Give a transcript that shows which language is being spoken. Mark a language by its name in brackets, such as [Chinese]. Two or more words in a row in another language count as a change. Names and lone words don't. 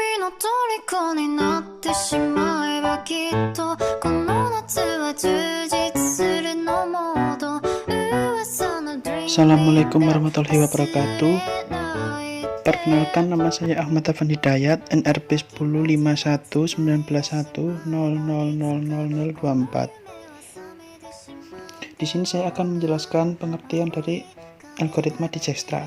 [Japanese] 虜になってしまえばきっとこの夏は充実するのモード [Arabic] السلام عليكم ورحمة الله وبركاته. [Indonesian] Perkenalkan, nama saya Ahmad Afan Hidayat, NRP 10519100000024. Di sini saya akan menjelaskan pengertian dari algoritma Dijkstra.